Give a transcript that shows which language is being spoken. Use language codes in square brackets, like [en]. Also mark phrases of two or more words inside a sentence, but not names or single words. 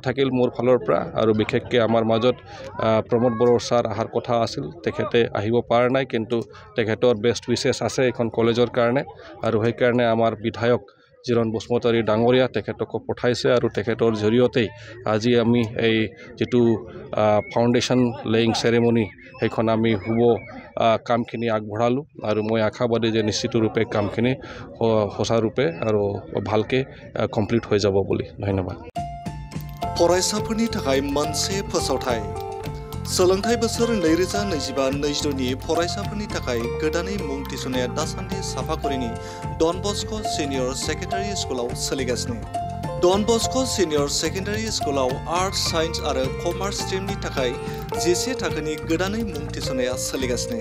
[as] থাকিল মোৰ ফালৰ পৰা আৰু বিশেষকৈ আমাৰ মাজত প্ৰমোদ বড়ো ছাৰ অহাৰ কথা আছিল তেখেতে আহিব পৰা নাই কিন্তু তেখেতৰ বেষ্ট উইচেছ আছে এইখন কলেজৰ কাৰণে আৰু সেইকাৰণে আমাৰ বিধায়ক জিৰণ বসুমতাৰী ডাঙৰীয়া তেখেতক পঠাইছে আৰু তেখেতৰ জৰিয়তেই আজি আমি এই যিটো ফাউণ্ডেশ্যন লেয়িং চেৰেমনি সেইখন আমি শুভ কামখিনি আগবঢ়ালোঁ আৰু মই আশাবাদী যে নিশ্চিত ৰূপে কামখিনি সঁচাৰূপে আৰু ভালকৈ কমপ্লিট হৈ যাব বুলি ধন্যবাদ। [brx] फरायसाफोरनि थाखाय मोनसे फोसावथाय सोलोंथाइ बोसोर 2025-26 नि फरायसाफोरनि थाखाय गोदानै मुं थिसननाया दासान्दि साफागुरिनि डन बस्क' सिनियर सेकेन्डारि स्कुलाव सोलिगासिनो। डन बस्क' सिनियर सेकेन्डारि स्कुलाव आर्ट्स साइन्स आरो कमार्स स्ट्रिमनि थाखाय 10 थाखोनि गोदानै मुं थिसननाया सोलिगासिनो।